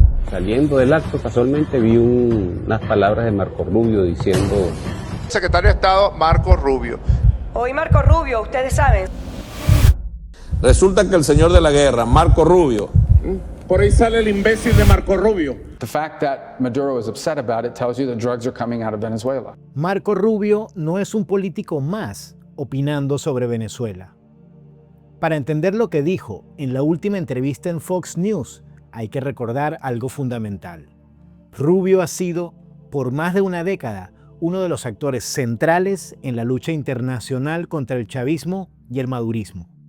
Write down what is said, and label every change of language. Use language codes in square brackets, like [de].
[es] Saliendo del acto, casualmente vi unas palabras de Marco Rubio diciendo... Secretario de Estado Marco Rubio. Hoy Marco Rubio, ustedes saben. Resulta que el señor de la guerra, Marco Rubio... Por ahí sale el imbécil de Marco Rubio. [en] The fact that Maduro is upset about it tells you that drugs are coming out of Venezuela. [es] Marco Rubio no es un político más opinando sobre Venezuela. Para entender lo que dijo en la última entrevista en Fox News, hay que recordar algo fundamental. Rubio ha sido, por más de una década, uno de los actores centrales en la lucha internacional contra el chavismo y el madurismo.